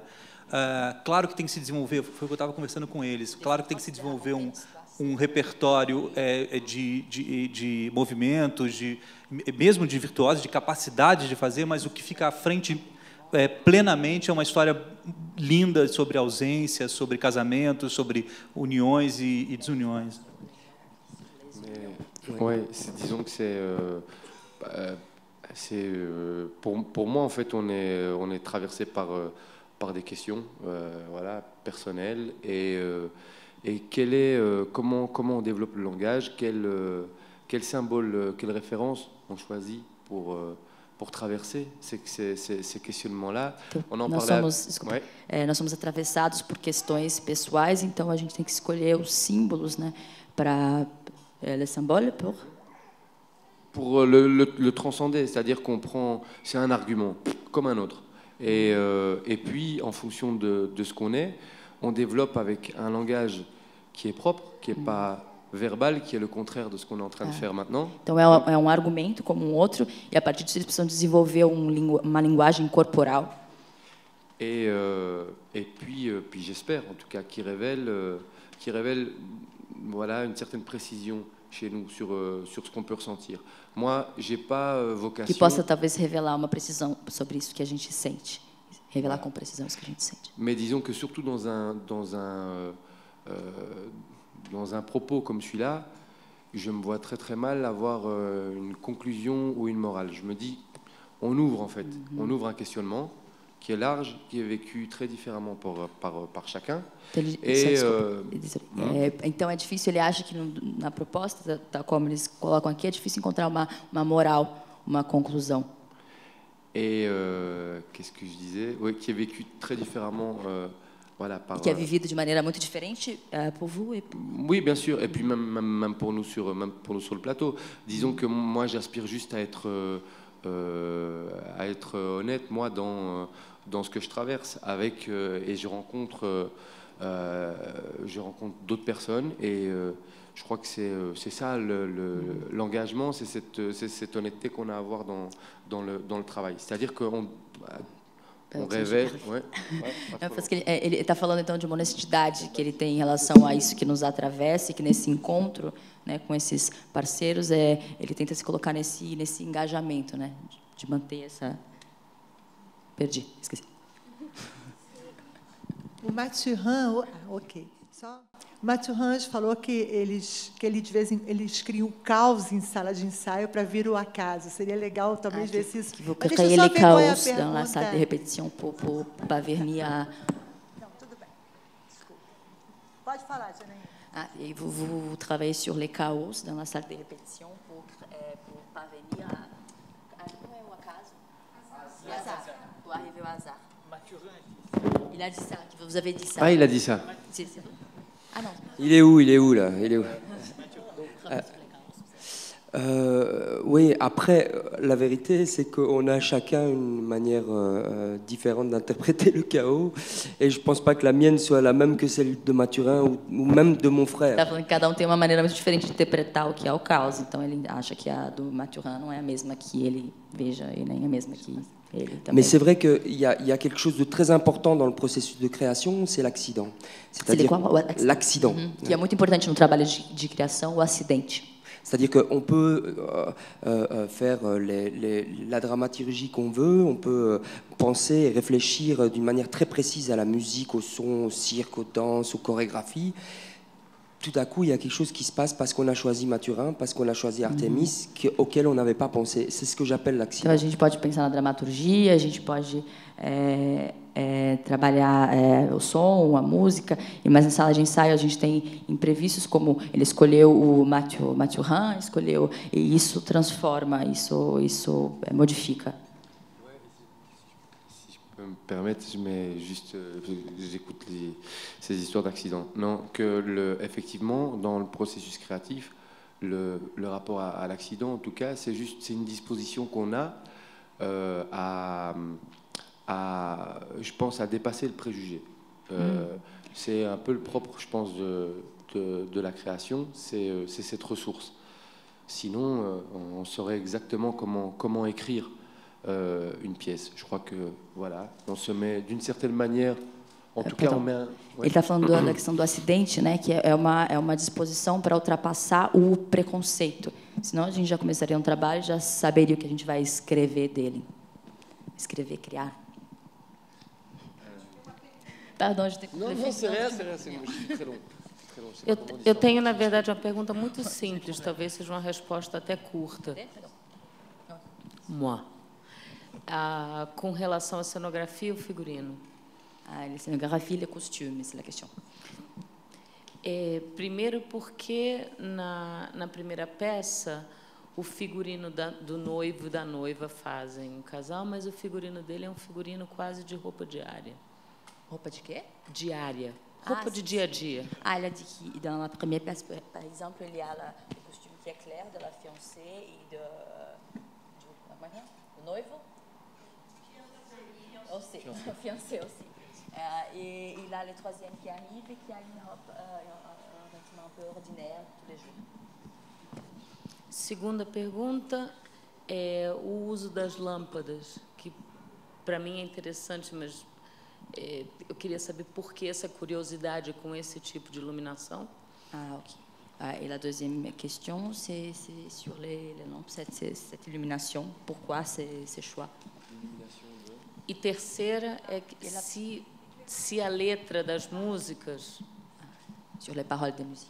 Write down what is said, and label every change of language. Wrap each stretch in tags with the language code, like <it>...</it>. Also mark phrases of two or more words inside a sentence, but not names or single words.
<pt>Claro que tem que se desenvolver, foi o que eu estava conversando com eles, claro que tem que se desenvolver um repertório de movimentos, mesmo de virtuosos, de capacidade de fazer, mas o que fica à frente plenamente é uma história linda sobre ausência, sobre casamentos, sobre uniões e desuniões.</pt> <fr>Ouais, disons que pour moi en fait on est traversé par des questions voilà, personnelles et comment on développe le langage, quel symbole, quelle référence on choisit pour traverser ces questionnements-là. On en parlait.</fr> <pt>Nós somos atravessados por questões pessoais, então a gente tem que escolher os símbolos, né, para</pt> <fr>le symbole pour le transcender, c'est-à-dire qu'on prend, c'est un argument comme un autre, et puis en fonction de ce qu'on est, on développe avec un langage qui est propre, qui n'est pas verbal, qui est le contraire de ce qu'on est en train de faire maintenant.</fr> <pt>Então é um argumento como outro, e a partir disso eles precisam desenvolver uma linguagem corporal.</pt> <fr>Et puis j'espère en tout cas qui révèle voilà une certaine précision chez nous sur ce qu'on peut ressentir. Moi, j'ai pas vocation.</fr> <pt>Que possa talvez revelar uma precisão sobre isso que a gente sente, revelar com precisão isso que a gente sente.</pt> <fr>Mais disons que surtout dans un propos comme celui-là, je me vois très très mal avoir une conclusion ou une morale. Je me dis, on ouvre en fait, on ouvre un questionnement qui est large, qui est vécu très différemment par chacun.</fr> <pt>Então é difícil, ele acha que na proposta, tá como eles colocam aqui, é difícil encontrar uma moral, uma conclusão.</pt> <fr>Et qu'est-ce que je disais? Oui, qui est vécu très différemment voilà,</fr> <pt>E que é vivido de maneira muito diferente</pt> <fr>pour vous et... Oui, bien sûr. Et puis même pour nous sur le plateau. Disons que moi, j'aspire juste à être honnête, moi, dans ce que je traverse. Et je rencontre d'autres personnes. Et je crois que c'est ça l'engagement, c'est cette honnêteté qu'on a à avoir dans le travail. C'est-à-dire qu'on révèle... Ouais, Parce que</fr> <pt>ele está falando então de uma honestidade que ele tem em relação a isso que nos atravessa e que nesse encontro, né, com esses parceiros, ele tenta se colocar nesse engajamento, né, de manter essa... Perdi, esqueci. O Mathurin, ok. O Mathurin falou que eles criam caos em sala de ensaio para vir o acaso. Seria legal talvez ver se isso.</pt> <fr>Vous créez les chaos dans la salle de répétition pour pas venir à...</fr> <pt>Não, tudo bem. Desculpa. Pode falar, Janaína.</pt> <fr>Et vous travaillez sur les chaos dans la salle de répétition pour pas venir à...</fr> <pt>Como é o acaso? O azar.</pt> <fr>Pour arriver au hasard. Il a dit ça, vous avez dit ça. Ah, il a dit ça. Ah non. Il est où là? Il est où? Oui, après, la vérité, c'est qu'on a chacun une manière différente d'interpréter le chaos. Et je ne pense pas que la mienne soit la même que celle de Mathurin ou même de mon frère.</fr> <pt>Tá falando que cada tem uma maneira muito diferente de interpretar o que é o caos. Então, ele acha que a do Mathurin não é a mesma que ele veja e nem a mesma que ele também.</pt> <fr>Mais c'est vrai qu'il y a quelque chose de très important dans le processus de création, c'est l'accident. C'est-à-dire l'accident.</fr> <pt>Que é muito importante no trabalho de criação, o acidente.</pt> <fr>C'est-à-dire qu'on peut faire la dramaturgie qu'on veut, on peut penser et réfléchir d'une manière très précise à la musique, au son, au cirque, aux danses, aux chorégraphies. Tout à coup, il y a quelque chose qui se passe parce qu'on a choisi Mathurin, parce qu'on a choisi Artemis, auquel on n'avait pas pensé. C'est ce que j'appelle l'accident.</fr> <pt>Então, a gente pode pensar na dramaturgia, a gente pode trabalhar o som, a música, mas na sala de ensaio a gente tem imprevistos, como ele escolheu o Mathurin, escolheu, e isso transforma, isso modifica.</pt> <fr>Me permettre, mais juste, j'écoute ces histoires d'accidents. Non, que effectivement, dans le processus créatif, le rapport à l'accident, en tout cas, c'est une disposition qu'on a je pense, à dépasser le préjugé. C'est un peu le propre, je pense, de la création, c'est cette ressource. Sinon, on saurait exactement comment écrire une pièce. Je crois que voilà, on se met d'une certaine manière, en tout cas, on met</fr> <pt>Ele está falando da questão do acidente, né, que é uma disposição para ultrapassar o preconceito. Senão a gente já começaria um trabalho, já saberia o que a gente vai escrever dele. Escrever, criar.</pt> <fr>Pardon, je t'ai coupé. Non, c'est rien, c'est très long.</fr> <pt>Eu tenho, na verdade, uma pergunta muito simples, talvez seja uma resposta até curta.</pt> <fr>Moi.</fr> <pt>Com relação à cenografia e o figurino.</pt> <fr>La scénographie, le costume, c'est la question.</fr> <pt>Primeiro porque na primeira peça o figurino do noivo e da noiva fazem um casal, mas o figurino dele é um figurino quase de roupa diária. Roupa de quê? Diária. Roupa de dia a dia.</pt> <fr>Elle a dit que dans la première pièce, par exemple, il y a le costume qui est clair de la fiancée et du noivo. Aussi, fiancé aussi. Et il a le troisième qui arrive et qui a une robe, un vêtement un peu ordinaire tous les jours.</fr> <pt>Segunda pergunta é o uso das lâmpadas, que para mim é interessante, mas eu queria saber por que essa curiosidade com esse tipo de iluminação. Ok.</pt> <fr>Et la deuxième question, c'est sur les lampes, cette illumination. Pourquoi ces choix?</fr> <pt>E terceira é que se a letra das músicas,</pt> <fr>sur les paroles de musique,</fr>